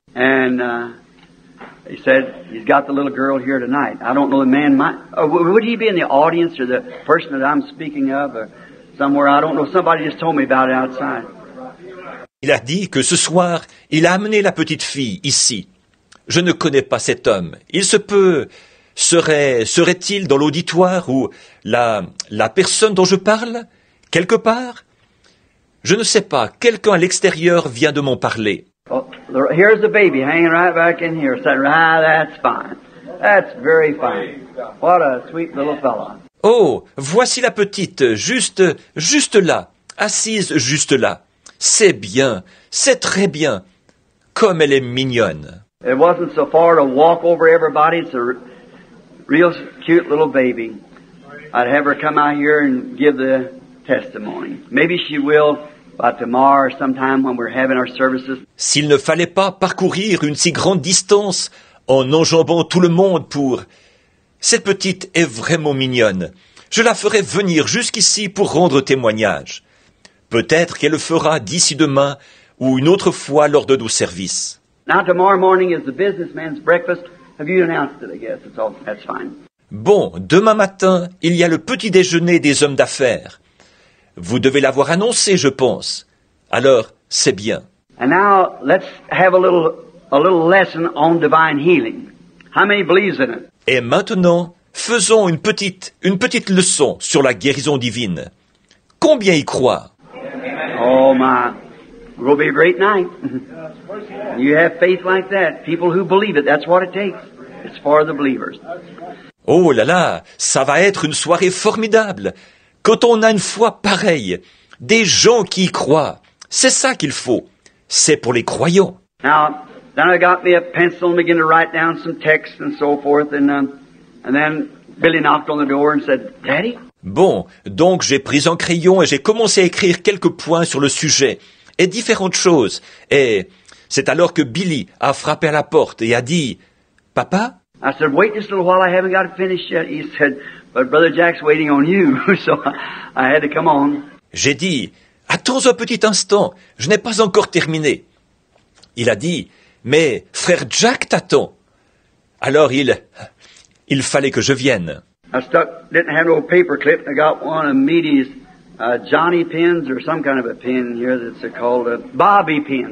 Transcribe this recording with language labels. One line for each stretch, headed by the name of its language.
English: And he said, he's got the little girl here tonight. I don't know the man might, would he be in the audience or the person that I'm speaking of or somewhere? I don't know. Somebody just told me about it outside.
French: Il a dit que ce soir, il a amené la petite fille ici. Je ne connais pas cet homme. Il se peut, serait-il dans l'auditoire ou la personne dont je parle, quelque part? Je ne sais pas, quelqu'un à l'extérieur vient de m'en parler.
English: Well, here's the baby hanging right back in here. That's fine. That's very fine. What a sweet little fella.
French: Oh, voici la petite, juste là, assise juste là. C'est bien, c'est très bien. Comme elle est mignonne.
English: It wasn't so far to walk over everybody. It's a real cute little baby. I'd have her come out here and give the testimony. Maybe she will by tomorrow or sometime when we're having our services.
French: S'il ne fallait pas parcourir une si grande distance en enjambant tout le monde pour... Cette petite est vraiment mignonne. Je la ferai venir jusqu'ici pour rendre témoignage. Peut-être qu'elle le fera d'ici demain ou une autre fois lors de nos services.
English: Now tomorrow morning is the businessman's breakfast. Have you announced it, I guess? That's fine.
French: Bon, demain matin, il y a le petit déjeuner des hommes d'affaires. Vous devez l'avoir annoncé, je pense. Alors, c'est bien.
English: And now let's have a little lesson on divine healing. How many believes in it?
French: Et maintenant, faisons une petite leçon sur la guérison divine. Combien y croient?
English: Oh my, it will be a great night. You have faith like that. People who believe it, that's what it takes. It's for the believers.
French: Oh là là, ça va être une soirée formidable. Quand on a une foi pareille, des gens qui y croient, c'est ça qu'il faut. C'est pour les croyants.
English: Now, then I got me a pencil and began to write down some text and so forth, and then Billy knocked on the door and said, "Daddy."
French: Bon, donc j'ai pris un crayon et j'ai commencé à écrire quelques points sur le sujet et différentes choses. Et c'est alors que Billy a frappé à la porte et a dit, « Papa ?»
English: I said, "Wait just a little while, I haven't got it finished yet." He said, "But Brother Jack's waiting on you." So I had to come on.
French: J'ai dit, « Attends un petit instant, je n'ai pas encore terminé. » Il a dit, « Mais frère Jack t'attend. » Alors il fallait que je vienne.
English: I didn't have no paper clip. I got one of Meady's Johnny pins or some kind of a pin here that's called a bobby pin.